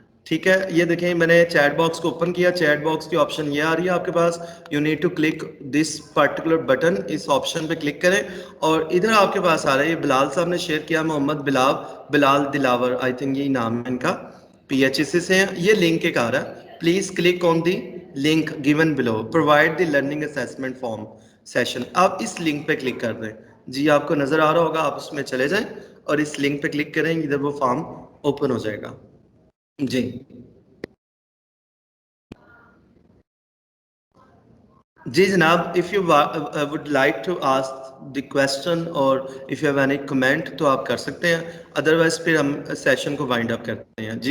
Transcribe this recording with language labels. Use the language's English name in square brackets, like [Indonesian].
[Urdu] ٹھیک ہے, یہ دیکھیں میں نے چیٹ باکس کو اوپن کیا. چیٹ باکس کی آپشن یہ آ رہی ہے آپ کے پاس. [English] You need to click this particular button. [Urdu] اس option پہ کلک کریں اور ادھر آپ کے پاس آ رہا ہے, یہ بلال صاحب نے شیئر کیا, محمد بلال دلاور, آئی تھنک یہی نام ہے ان کا, PHEC سے ہیں. یہ لنک ایک آ رہا ہے. [English] Please click on the link given below, provide the learning assessment form session. [Urdu] آپ اس لنک پہ کلک کر دیں. جی آپ کو نظر آ رہا ہوگا, آپ اس میں چلے جائیں اور اس لنک پہ کلک کریں, ادھر وہ فارم اوپن ہو جائے گا. جی جی جناب, [English] if you would like to ask the question or if you have any comment [Urdu] تو آپ کر سکتے ہیں, ادروائز پھر ہم سیشن کو وائنڈ اپ کرتے ہیں.